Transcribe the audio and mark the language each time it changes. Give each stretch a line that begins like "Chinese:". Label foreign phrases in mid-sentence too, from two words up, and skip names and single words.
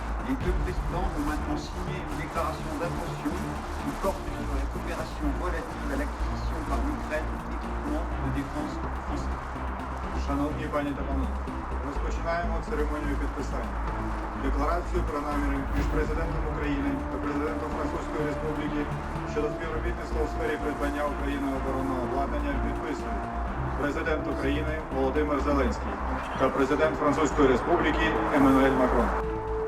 French: Les deux présidents ont maintenant signé une déclaration d'intention qui porte sur la coopération relative à l'acquisition par l'Ukraine d'équipements de défense français.
Ukrainian: Шановні пані та панове, розпочинаємо церемонію підписання. Декларацію про наміри між президентом України та президентом Французької Республіки щодо співробітництва у сфері придбання Україною оборонного обладнання підписують президент України Володимир Зеленський та президент Французької Республіки Еммануель Макрон.